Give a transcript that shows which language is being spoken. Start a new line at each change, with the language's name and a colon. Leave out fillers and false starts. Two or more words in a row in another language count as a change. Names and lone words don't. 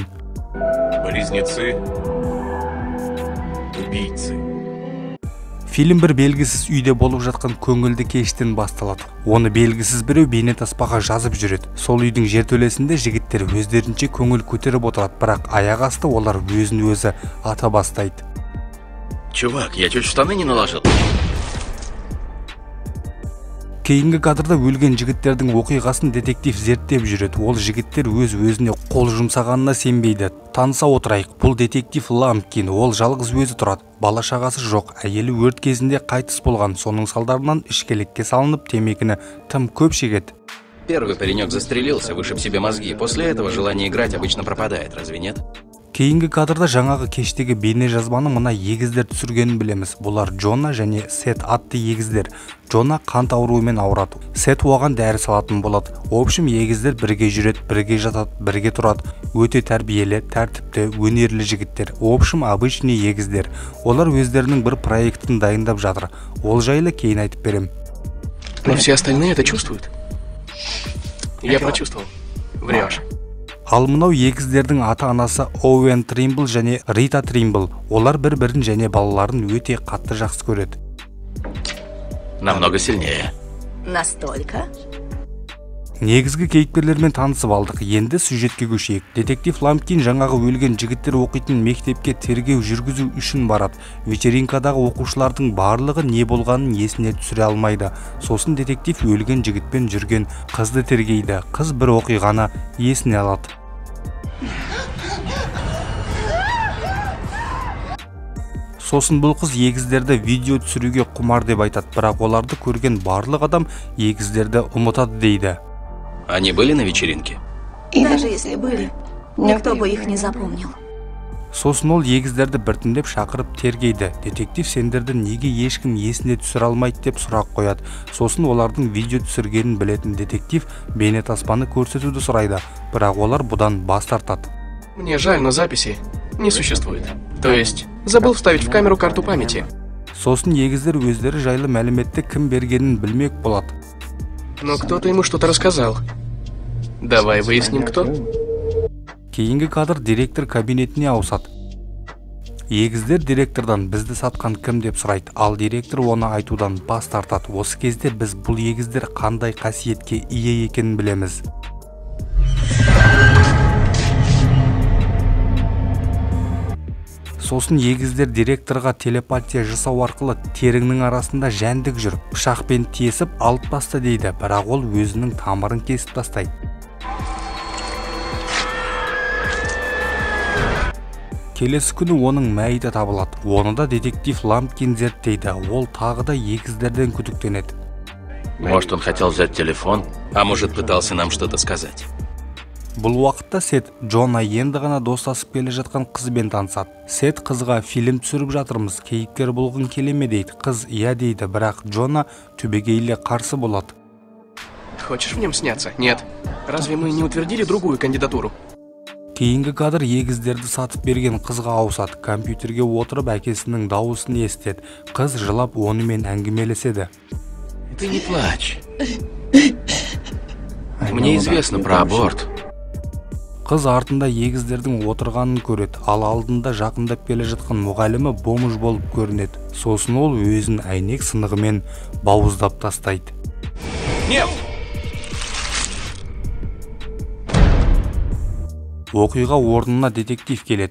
Russian: Близнецы убийцы.
Kazakh: Фильм бір белгісіз үйде болып жатқан көңілді кештен басталады. Оны белгісіз біреу бейнетаспаға жазып жүреді. Сол үйдің жертөлесінде жігіттер өздерінше көңіл көтеріп отырады, бірақ аяқ асты олар өзін өзі ата бастайды.
Russian: Чувак, я чуть штаны не наложил.
Kazakh: Кейінгі кадрда өлген жігіттердің оқиғасын детектив зерттеп жүреді. Ол жігіттер өз-өзіне қол жұмсағанына сенбейді. Таныса отырайық. Бұл детектив Ламкин. Ол жалғыз өзі тұрады. Бала шағасы жоқ. Әйелі өрт кезінде қайтыс болған. Соның салдарынан ішкілікке салынып, темекіні тым көп шегеді.
Russian: Первый паренек застрелился, вышиб себе мозги. После этого желание играть обычно пропадает, разве нет?
Kazakh: Кейінгі кадрда жаңағы кештегі бейне жазбаны мына егіздер түсіргенін білеміз. Бұлар Джона және Сет атты егіздер. Джона қант ауруымен ауырады. Сет оған дәрі салатын болады. Общем, егіздер бірге жүреді, бірге жатады, бірге тұрады. Өте тәрбиелі, тәртіпті, өнерлі жігіттер.
Russian: Общем, обычный егіздер.
Kazakh: Олар өздерінің бір проектін дайындап жатыр. Ол жайлы кейін айтып берем.
Russian: Но все остальные это чувствуют. Я прочувствовал. Врешь.
Kazakh: Ал мынау егіздердің ата-анасы Оуэн Тримбл және Рита Тримбл. Олар бір-бірін және балаларын өте қатты жақсы көреді.
Russian: Намного сильнее. Настолько?
Kazakh: Негізгі кейіпкерлермен танысып алдық. Енді сюжетке көшейік. Детектив Ламкин жаңағы өлген жігіттер оқитын мектепке тергеу жүргізу үшін барады. Вечеринкадағы оқушылардың барлығы не болғанын есіне түсіре алмайды. Сосын детектив өлген жігітпен жүрген қызды тергейді. Қыз бір оқиғаны есіне алады. Сосын бұл қыз егіздерді видео түсіруге құмар деп айтады, бірақ оларды көрген барлық адам егіздерді ұмытады дейді.
Russian: Они были на вечеринке? Даже если были, никто бы их не запомнил.
Kazakh: Сосын ол егіздерді біртіндеп шақырып тергейді. Детектив сендерді неге ешкім есіне түсіре алмайды деп сұрақ қояды. Сосын олардың видео түсіргенін білетін детектив бейнетаспаны көрсетуді сұрайды, бірақ олар бұдан бас тартады.
Russian: Мне жаль, но записи не существует. То есть, забыл вставить в камеру карту памяти.
Kazakh: Сосын егіздер өздері жайлы мәліметті кім бергенін білмек болады.
Russian: Но кто-то ему что-то рассказал. Давай выясним, кто.
Kazakh: Кейінгі кадр директор кабинетіне ауысады. Егіздер директордан бізді сатқан кім деп сұрайды, ал директор оны айтудан бас тартады. Осы кезде біз бұл егіздер қандай қасиетке ие екенін білеміз. Сосын егіздер директорға телепатия жасау арқылы теріңнің арасында жәндік жүр, пышақпен тесіп алып таста дейді, бірақ ол өзінің тамырын кесіп тастайды. Келесі күні оның мәйіті табылады. Оны да детектив Ламкин зерттейді. Ол тағы да егіздерден күдіктенеді.
Russian: Может, он хотел взять телефон, а может, пытался нам что-то сказать.
Kazakh: Бұл уақытта Сет Джона енді ғана достасып келе жатқан қызбен танысады. Сет қызға фильм түсіріп жатырмыз, кейіпкер болғың келе ме дейді. Қыз иә дейді, бірақ Джона түбегейлі қарсы болады.
Russian: Хочешь в нем сняться? Нет. Разве мы не утвердили другую кандидатуру?
Kazakh: Кейінгі кадр егіздерді сатып берген қызға ауысады. Компьютерге отырып әкесінің дауысын естеді. Қыз жылап онымен әңгімелеседі.
Russian: Ты не плачь. Мне известно про аборт.
Kazakh: Қыз артында егіздердің отырғанын көреді, ал алдында жақындап келе жатқан мұғалімі бомж болып көрінеді. Сосын ол өзін әйнек сынығымен бауыздап тастайды.
Russian: Нет!
Kazakh: Оқиға орнына детектив келеді.